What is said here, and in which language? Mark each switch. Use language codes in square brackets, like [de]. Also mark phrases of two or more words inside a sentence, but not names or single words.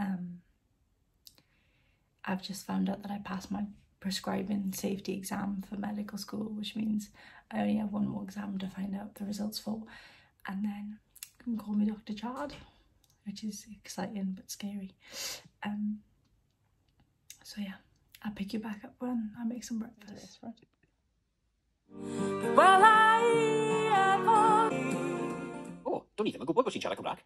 [en] I've just found out that I passed my prescribing safety exam for medical school, which means I only have one more exam to find out the results for, and then you can call me Dr. Chard, which is exciting but scary. So yeah, I'll pick you back up when I make some breakfast. [cy] O, do'n i ddim yn gwybod bod ti'n siarad Cymraeg.